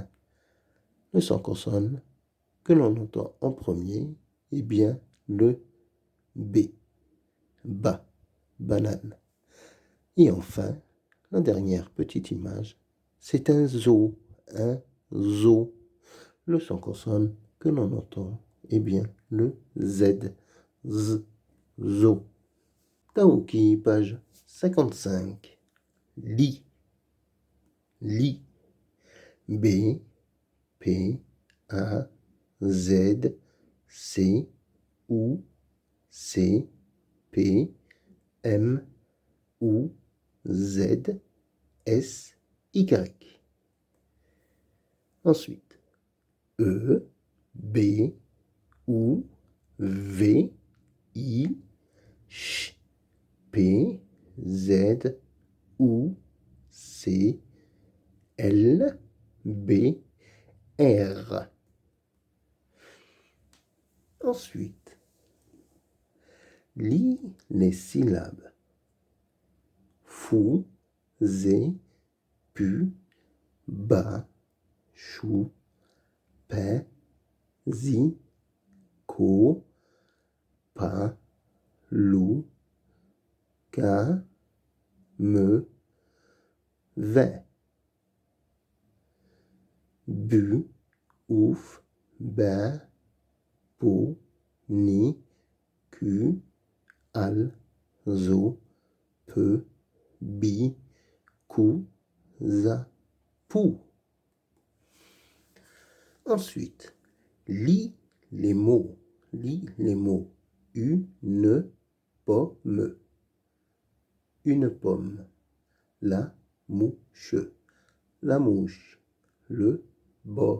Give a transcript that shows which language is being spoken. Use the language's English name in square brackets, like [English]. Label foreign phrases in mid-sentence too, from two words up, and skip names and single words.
[French] Le son consonne que l'on entend en premier est bien le B. Ba. Banane. Et enfin, la dernière petite image, c'est un zoo. Un zoo. Le son consonne que l'on entend est bien le Z. Z. Zoo. Taoki, page 55. Lit. Lit. B. P. A. Z. C. U. C. P. M. U. Z. S. Y. Ensuite, E. B. U. V. I. Ch. P. Z. U. C. L. B. R. Ensuite, lis les syllabes fou, zé, pu, ba, chou, paix, zi, ko, pa, lou, ka, me, ve. Bu, ouf, ba, pou, ni, ku, al, zo, peu, bi, kou, za, pou. Ensuite, lis les mots. Lis les mots. Une pomme. Une pomme. La mouche. La mouche. Le bol.